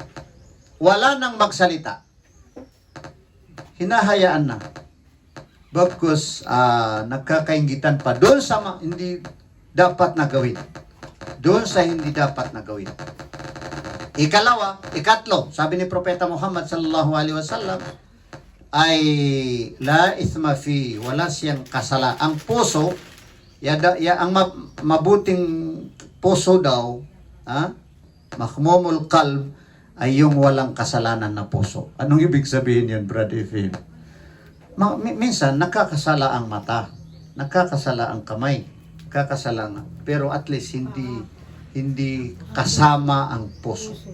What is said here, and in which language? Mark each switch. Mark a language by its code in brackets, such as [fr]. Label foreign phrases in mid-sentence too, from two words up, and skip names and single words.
[tl] Hinahayaan na. Bagkus, nagkakaingitan pa doon sa hindi dapat na gawin. Doon sa hindi dapat na gawin. Ikatlo, sabi ni Propeta Muhammad [ar] صلى الله عليه وسلم, [tl] ay [ar] لا إثم في, [tl] wala siyang kasala. Ang puso, ang mabuting puso daw, [ar] مخموم القلب, [tl] ay yung walang kasalanan na puso. Anong ibig sabihin yan, Brad Efim? Minsan, nakakasala ang mata, nakakasala ang kamay, pero at least hindi kasama ang puso.